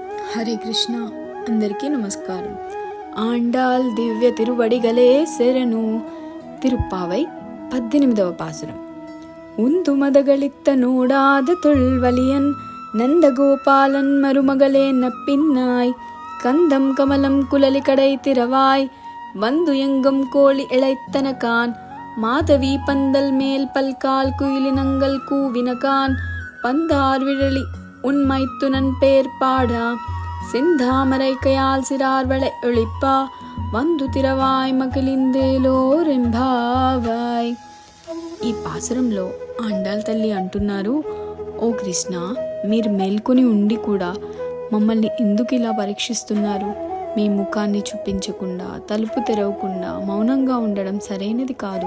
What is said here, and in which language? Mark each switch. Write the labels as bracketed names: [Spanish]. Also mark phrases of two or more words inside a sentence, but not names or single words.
[Telugu] హరే కృష్ణ. అందరికీ నమస్కారం. ఆండాల్ దివ్య తిరువడిగలే శరణు. తిరుప్పావై 18వ పాసురం. [Tamil] உந்து மதகளித்த நூடாத தொல்வலியன் நந்தகோபாலன் மருமகளே நப்பின்னாய் கந்தம் கமலம் குலலி கடை திறவாய் வந்து எங்கும் கோழி இழைத்தனகான் மாதவி பந்தல் மேல் பல்கால் குயிலினங்கள் கூவினகான் பந்தார் விழலி உன்மைத்துனன் பேர் பாடா சிந்தாமரை கையால் சிறார்வளை ஒழிப்பா வந்து திறவாய் மகிழ்ந்தேலோரெம்பாவாய். [Telugu] ఈ పాసురంలో ఆండాల్ తల్లి అంటున్నారు, ఓ కృష్ణ, మీరు మేల్కొని ఉండి కూడా మమ్మల్ని ఎందుకు ఇలా పరీక్షిస్తున్నారు? మీ ముఖాన్ని చూపించకుండా, తలుపు తెరవకుండా మౌనంగా ఉండడం సరైనది కాదు.